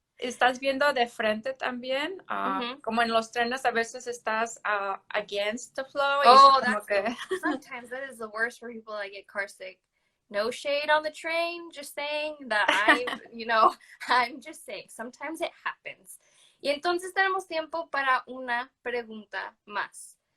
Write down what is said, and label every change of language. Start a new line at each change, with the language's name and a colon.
Spanish: Estás viendo de frente también, como en los trenes a veces estás
English: against the flow. Sometimes that is the worst for people that get car sick. No shade on the train, just saying that I'm just saying, sometimes it happens.
Spanish: Y entonces tenemos tiempo para una pregunta más.